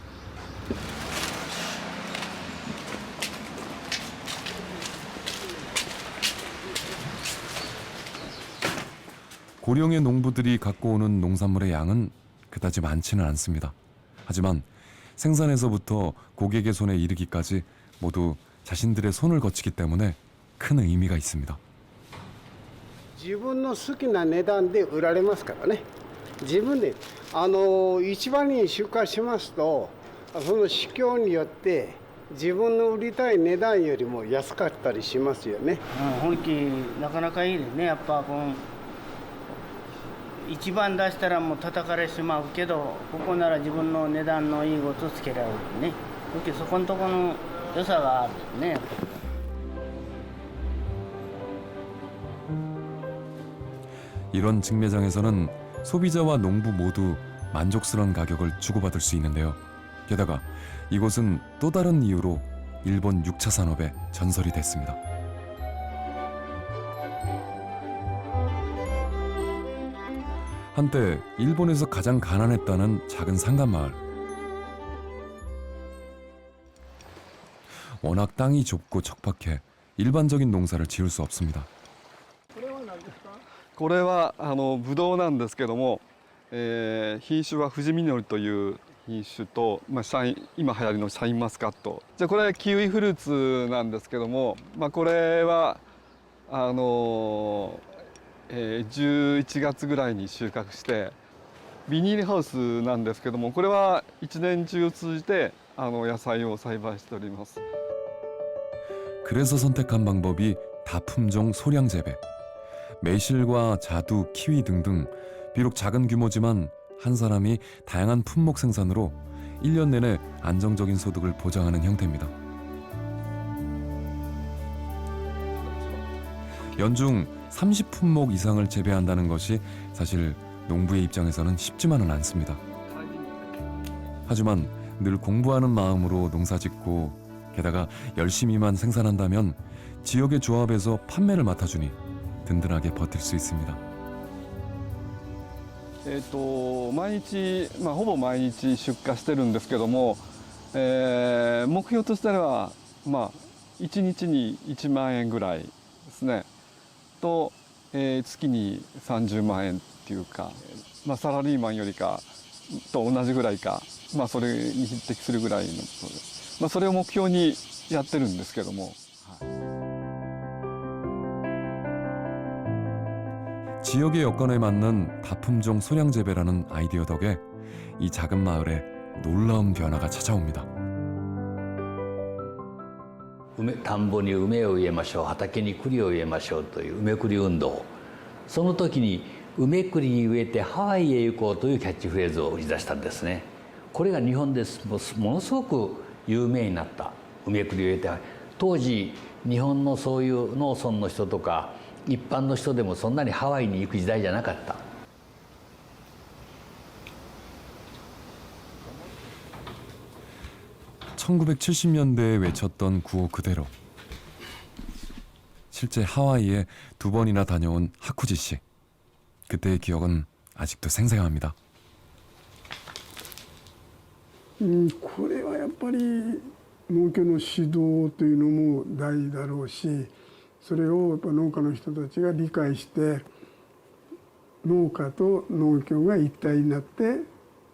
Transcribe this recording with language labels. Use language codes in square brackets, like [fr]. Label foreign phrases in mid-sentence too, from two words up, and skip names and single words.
[ko] 고령의 농부들이 갖고 오는 농산물의 양은 그다지 많지는 않습니다. 하지만 생산에서부터 고객의 손에 이르기까지 모두 자신들의 손을 거치기 때문에 큰 의미가 있습니다. [ja] 自分の好きな値段で売られますからね。自分で市場に出荷しますとその市況によって自分の売りたい値段よりも安かったりしますよね。本気なかなかいいですね。やっぱ一番出したらもう叩かれてしまうけど、ここなら自分の値段のいいことつけられるね。そこのところの良さがあるね。 [ko] 이런 직매장에서는 소비자와 농부 모두 만족스러운 가격을 주고받을 수 있는데요. 게다가 이곳은 또 다른 이유로 일본 6차 산업의 전설이 됐습니다. 한때 일본에서 가장 가난했다는 작은 상간마을. 워낙 땅이 좁고 척박해 일반적인 농사를 지을 수 없습니다. [ja] これはブドウなんですけども、品種は富士実りという品種と、今流行りのシャインマスカット。じゃあこれはキウイフルーツなんですけども、これは11月ぐらいに収穫してビニールハウスなんですけども、これは一年中通じて野菜を栽培しております。 [ko] 그래서 선택한 방법이 다품종 소량 재배. 매실과 자두, 키위 등등 비록 작은 규모지만 한 사람이 다양한 품목 생산으로 1년 내내 안정적인 소득을 보장하는 형태입니다. 연중 30품목 이상을 재배한다는 것이 사실 농부의 입장에서는 쉽지만은 않습니다. 하지만 늘 공부하는 마음으로 농사짓고 게다가 열심히만 생산한다면 지역의 조합에서 판매를 맡아주니 든든하게 버틸 수 있습니다. [ja] 毎日、ほぼ毎日出荷してるんですけども、目標としては、1日に1万円ぐらいですね。と、月に30万円っていうか、サラリーマンよりかと同じぐらいか、それに匹敵するぐらいのことです。それを目標にやってるんですけども。 [ko] 지역의 여건에 맞는 다품종 소량 재배라는 아이디어 덕에 이 작은 마을에 놀라운 변화가 찾아옵니다. [ja] 田んぼに梅を植えましょう、畑に栗を植えましょうという梅栗運動。その時に梅栗植えてハワイへ行こうというキャッチフレーズを打ち出したんですね。これが日本でものすごく有名になった。梅栗を植えて当時日本のそういう農村の人とか 一般の人でもそんなにハワイに行く時代じゃなかった。 [ko] 1970년대에 외쳤던 구호 그대로 실제 하와이에 2번이나 다녀온 하쿠지 씨. 그때의 기억은 아직도 생생합니다. [ja] これはやっぱり農協の指導というのも大事だろうし、 それをやっぱ農家の人たちが理解して農家と農協が一体になって